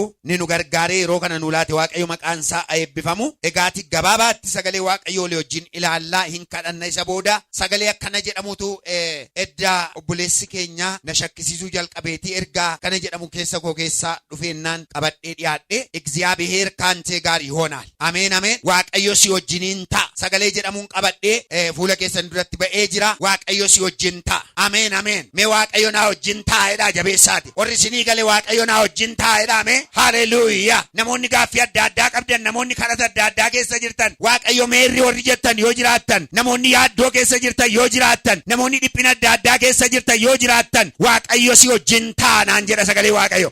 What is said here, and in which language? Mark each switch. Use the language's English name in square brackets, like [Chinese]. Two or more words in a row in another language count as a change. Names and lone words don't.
[Oromo] Ni nu gargaaree yeroo kana nu laate waaqayyo maqaan isaa haa eebbifamu. Egaati gabaabaatti sagalee waaqayyoo wajjin ilaallaa hin kadhanna isa booda sagalee akkana jedhamutu eddaa obboleessi keenya na shakkisiisuu jalqabeetii ergaa kana jedhamu keessa koo keessaa dhufeennaan qabadhee dhiyaadhe [Amharic] እግዚአብሔር ካንተ ጋር ይሆናል. [Oromo] Ameen ameen. Waaqayyo si wajjiniin ta'a. Sagalee jedhamuun qabadhee fuula keessan duratti ba'ee jira. Waaqayyo si wajjin ta'a. Ameen ameen. Mee waaqayyo naa wajjin taa'edha jabeessaati. Warri isinii galee waaqayyo naa wajjin taa'edha. Ameen. Haleluuyaa. Namoonni gaaffii adda addaa qabdan, namoonni kadhata adda addaa keessa jirtan, waaqayyo meerri warri jettan yoo jiraattan, namoonni yaaddoo keessa jirtan yoo jiraattan, namoonni dhiphina adda addaa keessa jirtan yoo jiraattan, waaqayyo si wajjin ta'a naan jedha sagalee waaqayyo.